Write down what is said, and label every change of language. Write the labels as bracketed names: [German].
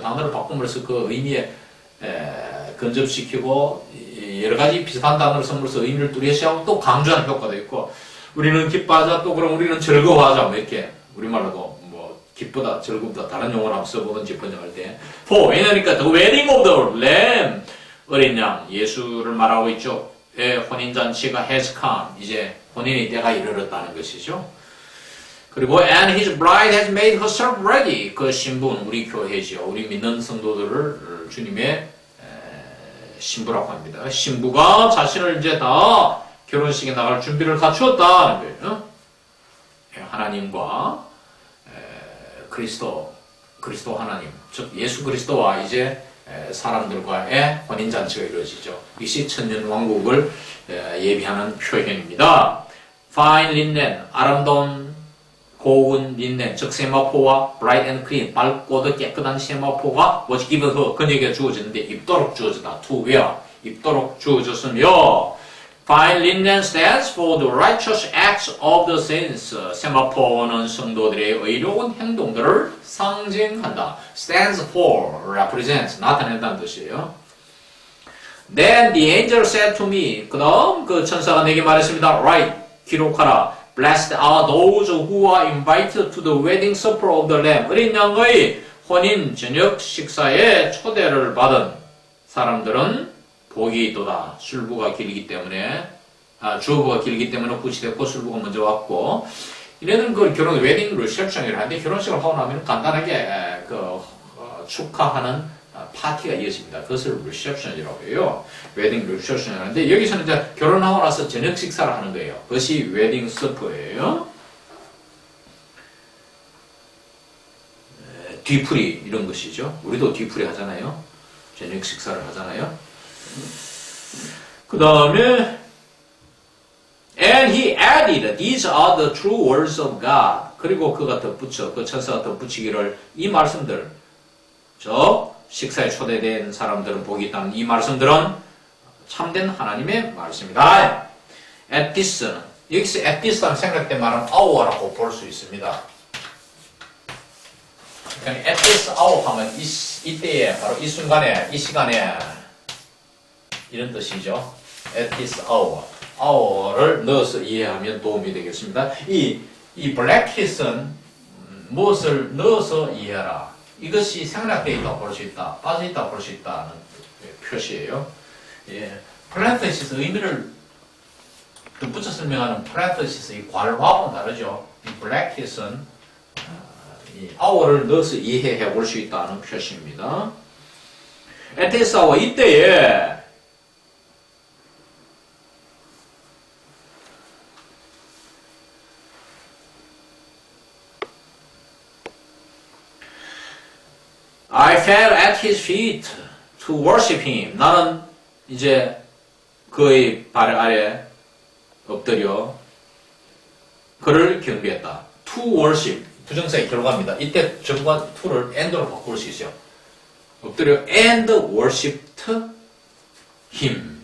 [Korean] 단어를 바꾸면서 그 의미에 근접시키고 여러 가지 비슷한 단어를 섞으면서 의미를 뚜렷이하고 또 강조하는 효과도 있고 우리는 기뻐하자 또 그럼 우리는 즐거워하자 뭐 이렇게 우리말로도 뭐 기쁘다 즐겁다 다른 용어를 한번 써보든지 번역할 때 왜냐니까 [English] the wedding of the lamb [Korean] 어린 양 예수를 말하고 있죠. 혼인잔치가 [English] has come [Korean] 이제 혼인의 때가 이르렀다는 것이죠. [English] 그리고 and his bride has made herself ready [Korean] 그 신부는 우리 교회죠. 우리 믿는 성도들을 주님의 신부라고 합니다. 신부가 자신을 이제 다 결혼식에 나갈 준비를 갖추었다는 거예요. 하나님과 그리스도 하나님, 즉 예수 그리스도와 이제 사람들과의 혼인잔치가 이루어지죠. 이것이 천년왕국을 예비하는 표현입니다. [English] Fine linen, [Korean] 아름다운 고운 린넨, 즉 세마포와 [English] bright and clean, [Korean] 밝고도 깨끗한 세마포가 [English] was given her, [Korean] 그녀에게 주어졌는데 입도록 주어졌다. [English] to wear, [Korean] 입도록 주어졌으며 [English] Fine linen stands for the righteous acts of the saints. [Korean] 세마포는 성도들의 의로운 행동들을 상징한다. [English] Stands for, represents, [Korean] 나타낸다는 뜻이에요. [English] Then the angel said to me, [Korean] 그 다음 그 천사가 내게 말했습니다. Write, 기록하라. [English] Blessed are those who are invited to the wedding supper of the Lamb. [Korean] 어린 양의 혼인 저녁 식사에 초대를 받은 사람들은 복이 있도다. 술부가 길기 때문에, 주어부가 길기 때문에 구치됐고 술부가 먼저 왔고, 이래는 그 결혼 웨딩 리셉션이라 하는데 결혼식을 하고 나면 간단하게 축하하는 파티가 이어집니다. 그것을 리셉션이라고 해요. 웨딩 리셉션이라고 하는데 여기서는 이제 결혼하고 나서 저녁 식사를 하는 거예요. 그것이 웨딩 서퍼예요. 뒤풀이 이런 것이죠. 우리도 뒤풀이 하잖아요. 저녁 식사를 하잖아요. 그 다음에 [English] And he added, these are the true words of God. [Korean] 그리고 그가 덧붙여, 그 천사가 덧붙이기를 이 말씀들, 식사에 초대된 사람들은 복이 있다는 이 말씀들은 참된 하나님의 말씀이다. [English] At this [Korean] 는, 여기서 at this라는 생략된 말은 hour라고 볼 수 있습니다. 그러니까 [English] at this hour [Korean] 하면 이때에, 바로 이 순간에, 이 시간에 이런 뜻이죠. [English] At this hour. [Korean] hour를 넣어서 이해하면 도움이 되겠습니다. 이 블랙킷은 무엇을 넣어서 이해하라. 이것이 생략되어 있다고 볼 수 있다. 빠져 있다고 볼 수 있다는 표시예요. 예. parenthesis 의미를 덧붙여 설명하는 parenthesis 이 괄호하고는 다르죠. 이 블랙킷은 이 hour를 넣어서 이해해 볼 수 있다는 표시입니다. [English] at this hour [Korean] 이때에 [English] I fell at his feet to worship him. [Korean] 나는 이제 그의 발 아래 엎드려 그를 경배했다. [English] To worship. [Korean] 부정사의 결과입니다. 이때 정관 to를 and로 바꿀 수 있어요. 엎드려 [English] and worshipped him.